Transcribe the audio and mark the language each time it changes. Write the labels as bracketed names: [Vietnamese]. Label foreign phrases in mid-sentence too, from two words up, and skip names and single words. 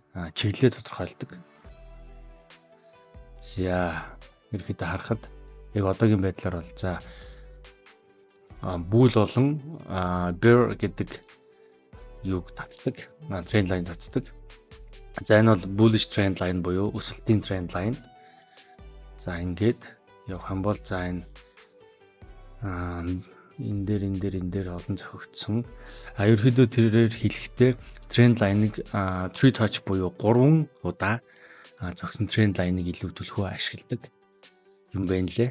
[Mongolian] Чиглэлээ тодорхойлдог. За ерөөхдөө харахад яг одоогийн байдлаар бол за bull болон bear гэдэг юуг татдаг, [English] trend line [Mongolian] татдаг. За энэ бол [English] bullish trend line [Mongolian] буюу өсөлтийн [English] trend line. [Mongolian] За ингээд явах юм бол за энэ энэ дээр олон зохигдсон. Ерөнхийдөө тэрээр хэлэхдээ [English] trend lineыг [Mongolian] 3 touch буюу 3 удаа зогсон [English] trend lineыг [Mongolian] илүү түлхүү ашигладаг юм байна лээ.